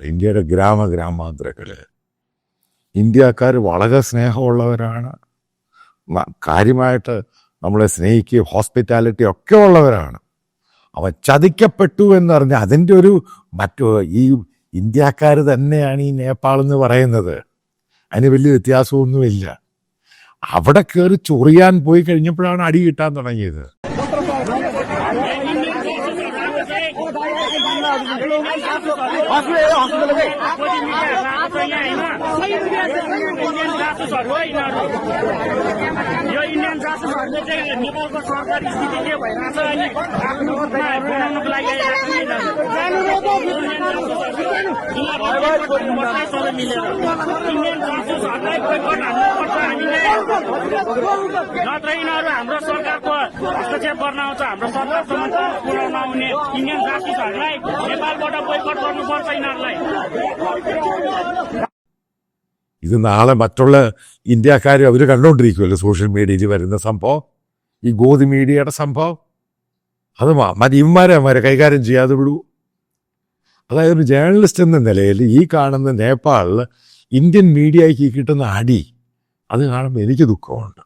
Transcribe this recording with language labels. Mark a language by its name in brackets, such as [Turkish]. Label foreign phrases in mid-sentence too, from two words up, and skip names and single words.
[Malayalam] ഇന്ത്യയുടെ ഗ്രാമാന്തരങ്ങളിൽ ഇന്ത്യക്കാർ വളരെ സ്നേഹമുള്ളവരാണ്, കാര്യമായിട്ട് നമ്മളെ സ്നേഹിക്കുകയും ഹോസ്പിറ്റാലിറ്റി ഒക്കെ ഉള്ളവരാണ്. അവൻ ചതിക്കപ്പെട്ടു എന്നറിഞ്ഞാൽ അതിൻ്റെ ഈ ഇന്ത്യക്കാർ തന്നെയാണ് ഈ നേപ്പാൾ എന്ന് പറയുന്നത്. അതിന് വലിയ വ്യത്യാസമൊന്നുമില്ല. അവിടെ കയറി ചൊറിയാൻ പോയി കഴിഞ്ഞപ്പോഴാണ് അടി കിട്ടാൻ തുടങ്ങിയത്. [Nepali] यो इन्डियन जासुसहरूले चाहिँ नेपालको सरकारी स्थिति के भइरहेछ अहिले आफ्नो बनाउनको लागि इन्डियन जासुसहरूलाई बोयकट हान्नुपर्छ हामीले, नत्र यिनीहरू हाम्रो सरकारको हस्तक्षेप गर्न आउँछ, हाम्रो सरकारसम्म पुर्याउन आउने इन्डियन जासुसहरूलाई नेपालबाट बोयकट गर्नुपर्छ यिनीहरूलाई. [Malayalam] ഇത് നാളെ മറ്റുള്ള ഇന്ത്യക്കാർ അവർ കണ്ടുകൊണ്ടിരിക്കുമല്ലോ [English] social mediaയിൽ [Malayalam] വരുന്ന സംഭവം, ഈ ഗോധി മീഡിയയുടെ സംഭവം. അത് ഇവന്മാരെ കൈകാര്യം ചെയ്യാതെ വിടൂ. അതായത് ഒരു ജേർണലിസ്റ്റ് എന്ന നിലയിൽ ഈ കാണുന്ന നേപ്പാളിൽ ഇന്ത്യൻ മീഡിയയ്ക്ക് കിട്ടുന്ന അടി, അത് കാണുമ്പോൾ എനിക്ക് ദുഃഖമുണ്ട്.